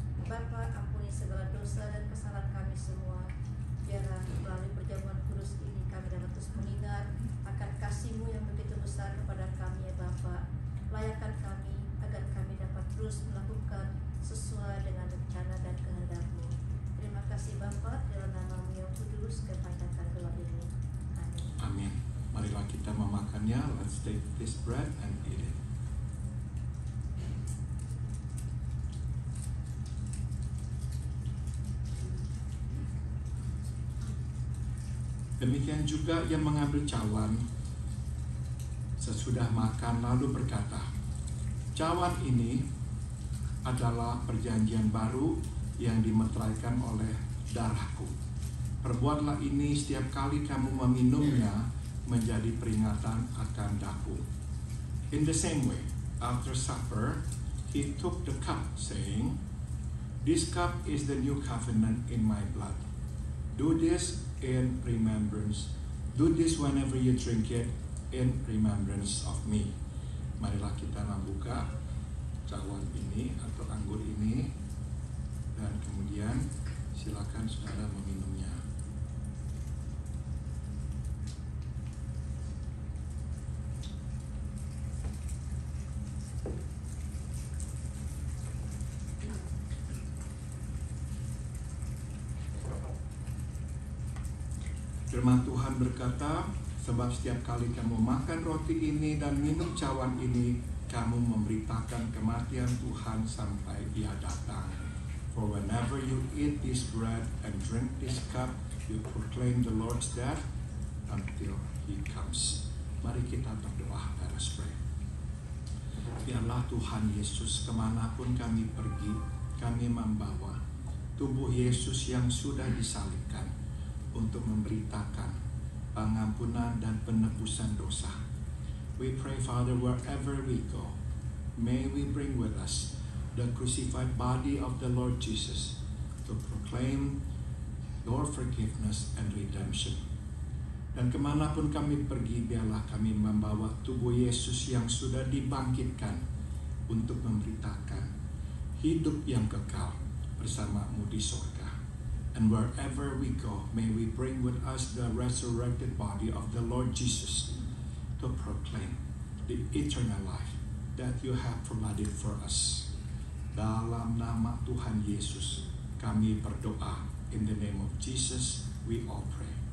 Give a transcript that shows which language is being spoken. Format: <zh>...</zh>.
<id>Bapak, ampuni segala dosa dan kesalahan kami semua. Biarlah melalui perjamuan kudus ini kami dapat terus mengingat akan kasih-Mu yang begitu besar kepada kami ya Bapak. Layakkan kami agar kami dapat terus melakukan sesuai dengan rencana dan kehendak-Mu. Terima kasih Bapak, dalam nama-Mu yang kudus kepanjangkan doa ini. Amin. Amin. Marilah kita memakannya.</id> <en>Let's take this bread and eat it.</en> <id>Demikian juga ia mengambil cawan sesudah makan lalu berkata, cawan ini adalah perjanjian baru yang dimeteraikan oleh darahku. Perbuatlah ini setiap kali kamu meminumnya menjadi peringatan akan daku.</id> <en>In the same way, after supper, he took the cup, saying, this cup is the new covenant in my blood. Do this in remembrance. Do this whenever you drink it in remembrance of me.</en> <id>Marilah kita membuka cawan ini atau anggur ini, dan kemudian silakan saudara meminumnya. Firman Tuhan berkata, sebab setiap kali kamu makan roti ini dan minum cawan ini, kamu memberitakan kematian Tuhan sampai Ia datang.</id> <en>For whenever you eat this bread and drink this cup, you proclaim the Lord's death until He comes.</en> <id>Mari kita berdoa.</id> <en>Let us pray.</en> <id>Biarlah Tuhan Yesus kemanapun kami pergi, kami membawa tubuh Yesus yang sudah disalibkan untuk memberitakan pengampunan dan penebusan dosa.</id> <en>We pray, Father, wherever we go, may we bring with us the crucified body of the Lord Jesus to proclaim your forgiveness and redemption.</en> <id>Dan kemanapun kami pergi, biarlah kami membawa tubuh Yesus yang sudah dibangkitkan untuk memberitakan hidup yang kekal bersama-Mu di surga.</id> <en>And wherever we go, may we bring with us the resurrected body of the Lord Jesus to proclaim the eternal life that you have provided for us.</en> <id>Dalam nama Tuhan Yesus, kami berdoa.</id> <en>In the name of Jesus, we all pray.</en>